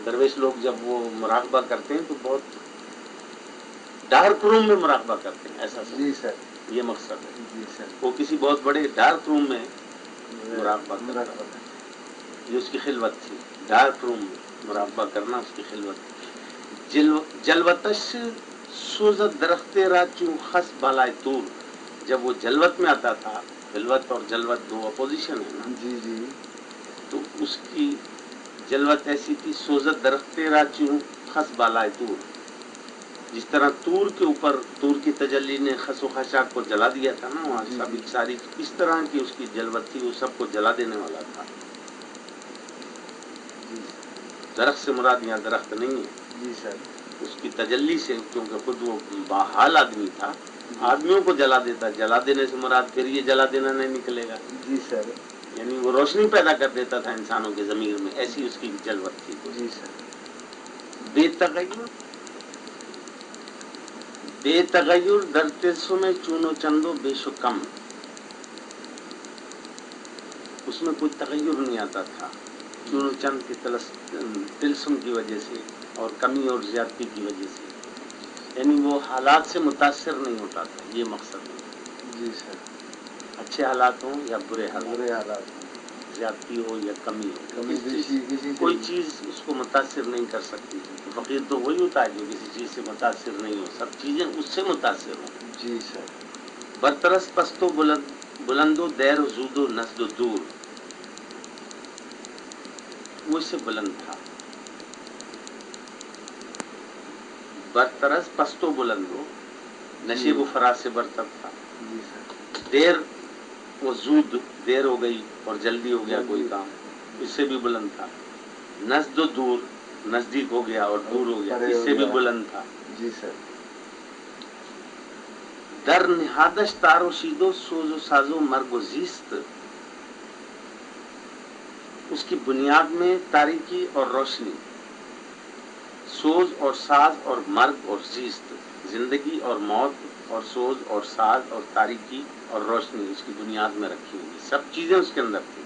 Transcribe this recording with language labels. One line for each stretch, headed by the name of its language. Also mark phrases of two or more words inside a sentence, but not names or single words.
Urdu: درویش لوگ جب وہ مراقبہ کرتے ہیں تو بہت
English: dark room
Urdu: میں مراقبہ کرتے ہیں ایسا. جی سر. یہ مقصد ہے. جی سر. وہ کسی بہت بڑے
English: dark room
Urdu: میں مراقبہ کرتا تھا. یہ اس کی خلوت تھی.
English: dark room
Urdu: میں مراقبہ کرنا اس کی خلوت تھی.
Persian: جلوتش سوزت درخت را چوں خس بالائے طور
Urdu: جب وہ جلوت میں آتا تھا. خلوت اور جلوت دو اپوزیشن ہے نا. جی جی. تو اس کی جلوت ایسی تھی.
Persian: سوزت درخت را چوں خس بالائے طور
Urdu: جس طرح طور کے اوپر طور کی تجلی نے خس و خاشاک کو جلا دیا تھا نا وہاں سب ساری اس طرح کی اس کی جلوت تھی. وہ سب کو جلا دینے والا تھا. درخت سے مراد یہاں درخت نہیں ہے. جی سر. اس کی تجلی سے کیونکہ خود وہ باحال آدمی تھا. آدمیوں کو جلا دیتا. جلا دینے سے مراد پھر یہ جلا دینا نہیں نکلے گا. جی سر. یعنی وہ روشنی پیدا کر دیتا تھا انسانوں کے ضمیر میں. ایسی اس کی جلوت تھی. جی سر.
Persian: بے تغیر در تلسم چون و چند و بیش و کم
Urdu: اس میں کوئی تغیر نہیں آتا تھا.
Persian: چون و چند
Urdu: کی تلسم کی وجہ سے اور کمی اور زیادتی کی وجہ سے یعنی وہ حالات سے متاثر نہیں ہوتا تھا. یہ مقصد ہے. جی سر. اچھے حالات ہوں یا برے حالات ہوں. زیادتی ہو یا کمی ہو کسی کوئی چیز اس کو متاثر نہیں کر سکتی. فقیر تو وہی ہوتا ہے جو کسی چیز سے متاثر نہیں ہو. سب چیزیں اس سے متاثر ہوں. جی سر.
Persian: برترس پست و بلند و دیر و زود و نزد و دور
Urdu: وہ اس سے بلند تھا.
Persian: برترس پست و بلند
Urdu: و نشیب و فراز سے برتر تھا. جی سر. دیر وہ زود دیر ہو گئی اور جلدی ہو گیا کوئی کام اس سے بھی بلند تھا.
Persian: نزد و دور
Urdu: نزدیک ہو گیا اور دور ہو گیا اس سے بھی بلند تھا. جی سر.
Persian: در نهادش تار و شید و سوز و ساز و مرگ و زیست،
Urdu: اس کی بنیاد میں تاریکی اور روشنی، سوز اور ساز اور مرگ اور زیست، زندگی اور موت اور سوز اور ساز اور تاریکی اور روشنی اس کی بنیاد میں رکھی ہوئی، سب چیزیں اس کے اندر تھیں.